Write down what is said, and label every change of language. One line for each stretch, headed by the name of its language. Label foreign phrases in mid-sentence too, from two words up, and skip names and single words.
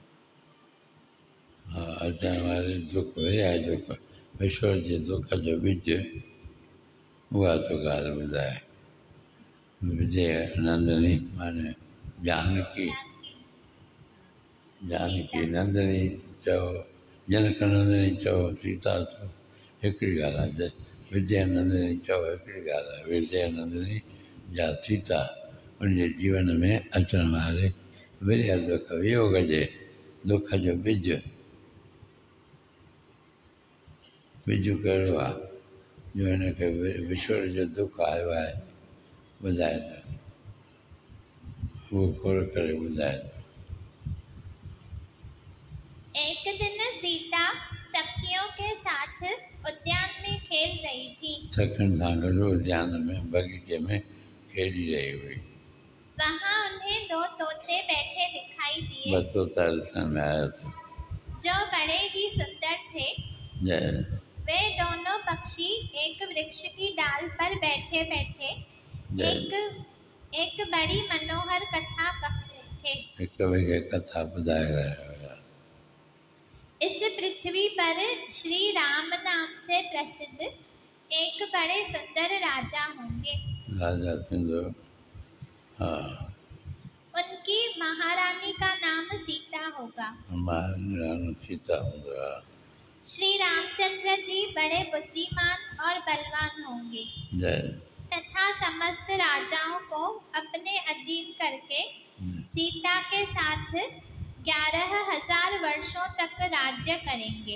Sindhi: हाँ अचण वारे दुख विरह दुख विश्व जे दुख जो बीज उहा तो ॻाल्हि ॿुधाए। विजय नंदिनी माने जानकी जानकी नंदिनी चओ जनक नंदिनी चओ सीता चओ हिकिड़ी ॻाल्हि आहे। विजय नंदिनी चओ हिकिड़ी ॻाल्हि आहे। विजय नंदिनी जा सीता उनजे जीवन में अचण वारे विरह दुख वियोग जे दुख जो बिज बिजु कहिड़ो आहे जो हिनखे विछोड़ जो दुख आयो आहे ॿुधाए थो। उहो खोल करे ॿुधाए थो।
Hindi: एक दिन सीता सखियों के साथ उद्यान में खेल रही थी।
Sindhi: सखियुनि सां गॾु उद्यान में बगीचे में खेली रही हुई।
Hindi: वहाँ उन्हें दो तोते बैठे दिखाई दिए
Sindhi: ॿ तोता ॾिसण में आया था
Hindi: जो बड़े ही सुंदर थे। जय वे दोनों पक्षी एक वृक्ष की डाल पर बैठे बैठे एक बड़ी मनोहर कथा कह रहे थे।
Sindhi: हिक ॿिए खे कथा ॿुधाए रहिया हुया।
Hindi: इस पृथ्वी पर श्री राम नाम से प्रसिद्ध एक बड़े सुंदर राजा होंगे।
Sindhi: राजा थींदो हाँ
Hindi: उनकी महारानी का नाम सीता होगा।
Sindhi: महारानी सीता हूंदो आहे।
Hindi: श्री रामचंद्र जी बड़े बुद्धिमान और बलवान होंगे जय तथा समस्त राजाओं को अपने अधीन करके सीता के साथ 11,000 वर्षों तक राज्य करेंगे।